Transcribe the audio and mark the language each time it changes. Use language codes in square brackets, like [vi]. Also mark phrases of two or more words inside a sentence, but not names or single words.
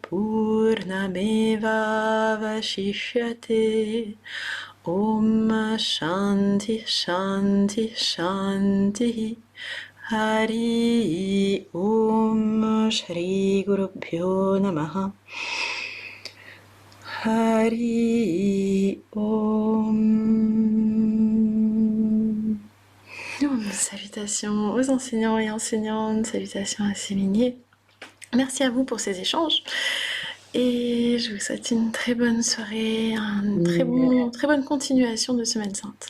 [sa] पूर्णमेवावशिष्यते ॐ शान्ति शान्ति शान्तिः हरि ॐ श्रीगुरुभ्यो नमः हरि ॐ. [fr] Salutations aux enseignants et enseignantes, salutations à Séminier. Merci à vous pour ces échanges et je vous souhaite une très bonne soirée, très bonne continuation de Semaine Sainte.